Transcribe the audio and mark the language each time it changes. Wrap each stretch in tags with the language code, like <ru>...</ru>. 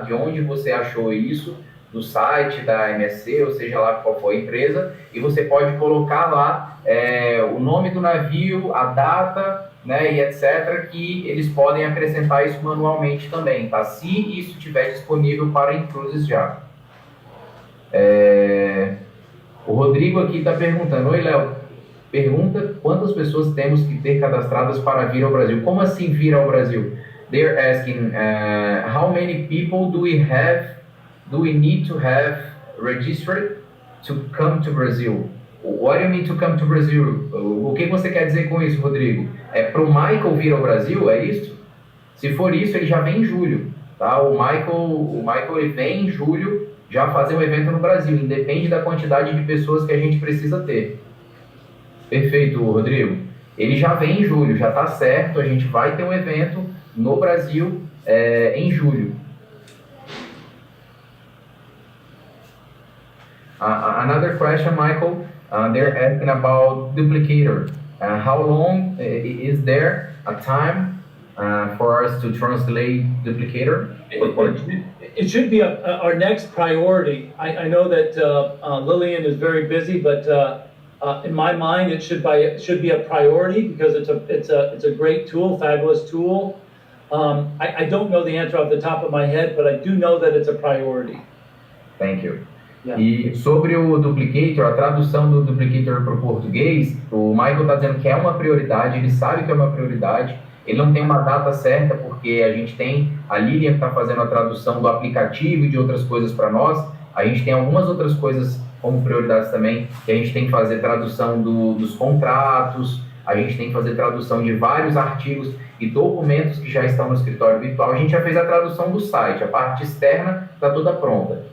<pt>De onde você achou isso, do site da MSC, ou seja lá qual for a empresa, e você pode colocar lá o nome do navio, a data, né, e etc., que eles podem acrescentar isso manualmente também, tá? Se isso estiver disponível para inCruises já. O Rodrigo aqui está perguntando, oi, Léo, pergunta quantas pessoas temos que ter cadastradas para vir ao Brasil. Como assim vir ao Brasil?</pt> <en>They're asking, how many people do we need to have registered to come to Brazil? What do you mean to come to Brazil?</en> <pt>O que você quer dizer com isso, Rodrigo? É para o Michael vir ao Brasil, é isso? Se for isso, ele já vem em julho, tá? O Michael ele vem em julho já fazer um evento no Brasil, independe da quantidade de pessoas que a gente precisa ter. Perfeito, Rodrigo. Ele já vem em julho, já está certo, a gente vai ter um evento no Brasil em julho.</pt> <en>Another question, Michael. They're asking about duplicator. How long is there a time for us to translate duplicator? It should be our next priority. I know that Lillian is very busy, but in my mind, it should be a priority because it's a great tool, fabulous tool. I don't know the answer off the top of my head, but I do know that it's a priority. Thank you.</en> <pt>E sobre o duplicator, a tradução do duplicator para o português, o Michael está dizendo que é uma prioridade, ele sabe que é uma prioridade, ele não tem uma data certa, porque a gente tem a Lilian que está fazendo a tradução do aplicativo e de outras coisas para nós, a gente tem algumas outras coisas como prioridades também, que a gente tem que fazer tradução dos contratos, a gente tem que fazer tradução de vários artigos e documentos que já estão no escritório virtual. A gente já fez a tradução do site, a parte externa está toda pronta.</pt>